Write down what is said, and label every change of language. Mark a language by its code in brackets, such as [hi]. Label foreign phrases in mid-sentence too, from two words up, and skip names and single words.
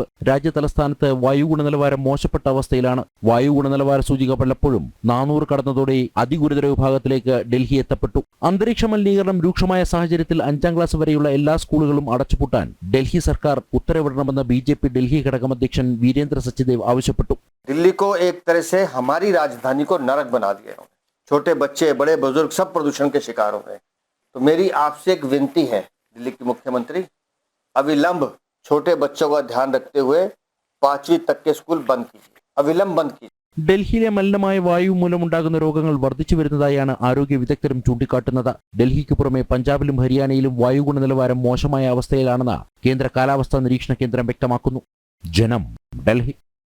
[ml] രാജ്യ തലസ്ഥാനത്ത് വായു ഗുണനിലവാരം മോശപ്പെട്ട അവസ്ഥയിലാണ്. വായു ഗുണനിലവാര സൂചിക പലപ്പോഴും 400 കടന്നതോടെ അതിഗുരുതര വിഭാഗത്തിലേക്ക് ഡൽഹി എത്തപ്പെട്ടു. അന്തരീക്ഷ മലിനീകരണം രൂക്ഷമായ സാഹചര്യത്തിൽ 5ാം ക്ലാസ് വരെയുള്ള എല്ലാ സ്കൂളുകളും അടച്ചുപൂട്ടാൻ ഡൽഹി സർക്കാർ ഉത്തരവിടണമെന്ന് BJP ഡൽഹി ഘടകം അധ്യക്ഷ വീരേന്ദ്ര സച്ദേവ് ആവശ്യപ്പെട്ടു. [hi] दिल्ली को एक तरह से हमारी राजधानी को नरक बना दिया है। छोटे बच्चे, बड़े बुजुर्ग सब प्रदूषण के शिकार हो रहे हैं। तो मेरी आपसे एक विनती है दिल्ली के मुख्यमंत्री, अविलंब छोटे बच्चों का ध्यान रखते हुए 5वीं तक के स्कूल बंद कीजिए, अविलंब बंद कीजिए. [ml] ഡൽഹിയിലെ മലിനമായ വായു മൂലമുണ്ടാകുന്ന രോഗങ്ങൾ വർദ്ധിച്ചു വരുന്നതായാണ് ആരോഗ്യ വിദഗ്ധരും ചൂണ്ടിക്കാട്ടുന്നത്. ഡൽഹിക്ക് പുറമെ പഞ്ചാബിലും ഹരിയാനയിലും വായു ഗുണനിലവാരം മോശമായ അവസ്ഥയിലാണെന്ന് കേന്ദ്ര കാലാവസ്ഥാ നിരീക്ഷണ കേന്ദ്രം വ്യക്തമാക്കുന്നു. ജനം, ഡൽഹി.